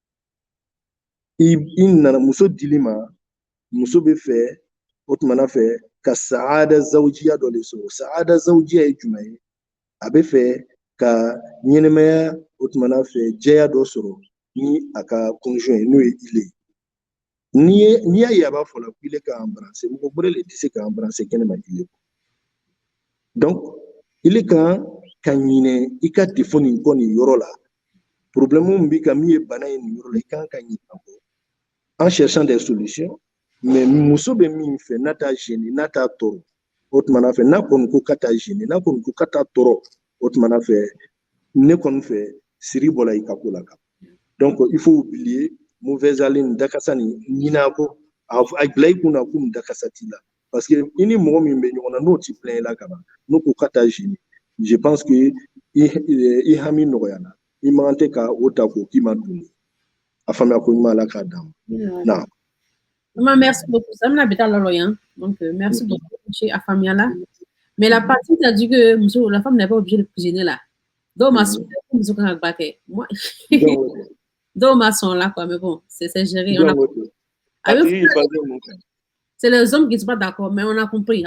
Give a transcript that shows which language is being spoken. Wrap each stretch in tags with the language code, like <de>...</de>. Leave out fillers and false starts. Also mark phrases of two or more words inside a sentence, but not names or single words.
<bm>i nana muso dili ma muso bɛ fɛ o tuma na fɛ ka</bm> <ar>سعادة زوجية</ar> <bm>dɔ de sɔrɔ</bm> <ar>سعادة زوجية</ar> <bm>ye jumɛn ye a bɛ fɛ ka ɲɛnɛmaya o tuma na fɛ jɛya dɔ sɔrɔ ni a ka conjoint ye n'o ye ile n'i y'a ye a b'a fɔ la ko ile ka embrasser mɔgɔ wɛrɛ de tɛ se ka embrasser kɛnɛma ile donc ile kan ka ɲinɛ i ka défaut nin kɔ nin yɔrɔ la problème min b'i kan min ye bana ye nin yɔrɔ la i kan ka ɲinɛ a kɔ</bm> <fr>en cherchant des solutions mais</fr> <bm>muso bɛ min fɛ n'a t'a gêner n'a t'a tɔɔrɔ o tuma na fɛ n'a kɔni ko ka t'a gêner n'a kɔni ko ka t'a tɔɔrɔ o tuma na fɛ ne kɔni fɛ siri bɔra i ka ko la kan</bm> <fr>donc il faut oublier mauvaise haleine</fr> <bm>dakasa nin ɲin'a kɔ a bila i kunna ko nin dakasa t'i la</bm> <fr>parce que</fr> <bm>i ni mɔgɔ min bɛ ɲɔgɔn na n'o t'i plaint i la ka ban n'o ko ka t'a gêner</bm> <fr>je pense que</fr> <bm>i hami nɔgɔyara i man tɛ ka o ta k'o k'i ma dun a faamuya ko ɲuman ala k'a d'a ma.</bm> <fr>Maman, merci beaucoup. Ça m'a bien l'oreille. Donc, merci beaucoup chez Afamiala. Mais la partie, tu as dit que la femme n'est pas obligée de cuisiner là. Donc, ma soeur, moi, donc, ma soeur là, quoi. Mais bon, c'est géré. C'est les hommes qui ne sont pas d'accord, mais on a compris.</fr>